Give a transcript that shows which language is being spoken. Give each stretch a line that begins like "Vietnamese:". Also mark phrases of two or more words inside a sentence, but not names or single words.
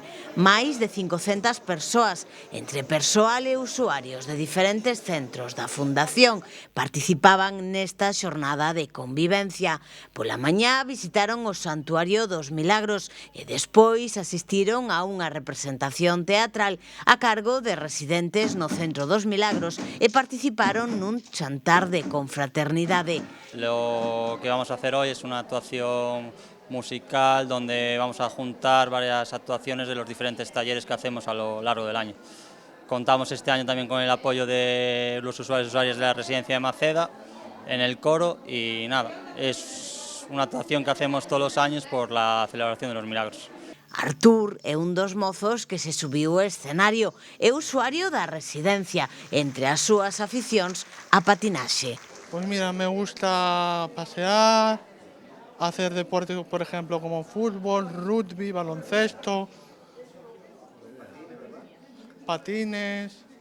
Galician: Máis de 500 persoas, entre persoal e usuarios de diferentes centros da Fundación, participaban nesta xornada de convivencia. Pola mañá visitaron o Santuario dos Milagros e despois asistiron a unha representación teatral a cargo de residentes no Centro dos Milagros e participaron nun chantar de confraternidade.
Spanish: Lo que vamos a hacer hoy es una actuación musical donde vamos a juntar varias actuaciones de los diferentes talleres que hacemos a lo largo del año. Contamos este año también con el apoyo de los usuarios y usuarias de la residencia de Maceda en el coro y nada, es una actuación que hacemos todos los años por la celebración de los milagros.
Galician: Artur é un dos mozos que se subiu ao escenario e usuario da residencia, entre as súas aficións a patinaxe.
Spanish: Pues mira, me gusta pasear, hacer deporte, por ejemplo, como fútbol, rugby, baloncesto, patines.